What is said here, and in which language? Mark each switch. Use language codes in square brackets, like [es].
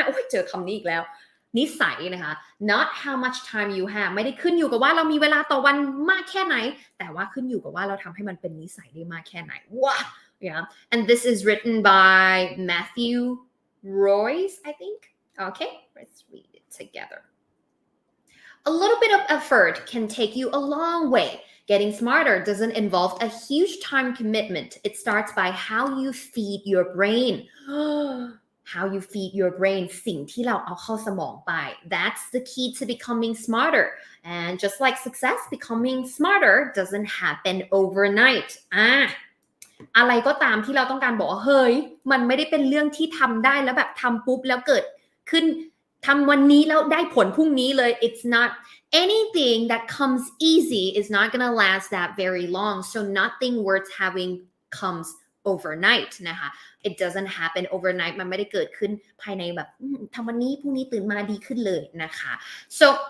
[th] เจอคำนี้อีกแล้วนิสัยนะคะ [en] not how much time you have [th] ไม่ได้ขึ้นอยู่กับว่าเรามีเวลาต่อวันมากแค่ไหนแต่ว่าขึ้นอยู่กับว่าเราทำให้มันเป็นนิสัยได้มากแค่ไหนว้า [en] yeah and this is written by Matthew Royce I think okay let's read it together A little bit of effort can take you a long way. Getting smarter doesn't involve a huge time commitment. It starts by how you feed your brain. How you feed your brain [th] สิ่งที่เราเอาเข้าสมองไป [en] That's the key to becoming smarter. And just like success, becoming smarter doesn't happen overnight. [th] อะไรก็ตามที่เราต้องการบอกว่าเฮ้ยมันไม่ได้เป็นเรื่องที่ทำได้แล้วแบบทำปุ๊บแล้วเกิดขึ้นทำวันนี้แล้วได้ผลพรุ่งนี้เลย [en] It's not anything that comes easy is not gonna last that very long so nothing worth having comes overnight [th] นะคะ [en] It doesn't happen overnight [th] มันไม่ได้เกิดขึ้นภายในแบบทำวันนี้พรุ่งนี้ตื่นมาดีขึ้นเลยนะคะ so